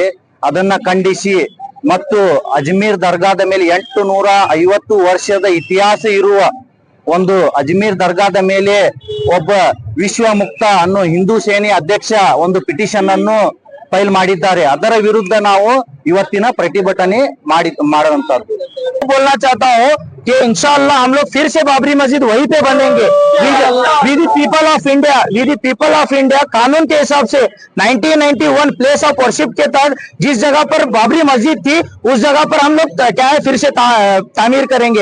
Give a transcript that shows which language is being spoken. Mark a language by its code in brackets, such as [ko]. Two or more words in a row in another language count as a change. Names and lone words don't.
[kn] ಅದನ್ನ ಖಂಡಿಸಿ ಮತ್ತು ಅಜ್ಮೀರ್ ದರ್ಗಾದ ಮೇಲೆ 850 ವರ್ಷದ ಇತಿಹಾಸ ಇರುವ ಒಂದು ಅಜ್ಮೀರ್ ದರ್ಗಾದ ಮೇಲೆ ಒಬ್ಬ ವಿಶ್ವ ಮುಕ್ತ ಅನ್ನೋ ಹಿಂದೂ ಸೇನೆ ಅಧ್ಯಕ್ಷ ಒಂದು ಪಿಟಿಷನ್ ಅನ್ನು ಫೈಲ್ ಮಾಡಿದ್ದಾರೆ. ಅದರ ವಿರುದ್ಧ ನಾವು ಇವತ್ತಿನ ಪ್ರತಿಭಟನೆ ಮಾಡುವಂತದ್ದು. [hi] बोलना चाहता हूँ कि [ar] إن شاء الله [hi] हम लोग फिर से बाबरी मस्जिद वहीं पे बनेंगे. [en] we the people of India [hi] कानून के हिसाब से 1991 [en] place of worship [hi] के तहत जिस जगह पर बाबरी मस्जिद थी उस जगह पर हम लोग क्या है फिर से तामीर करेंगे.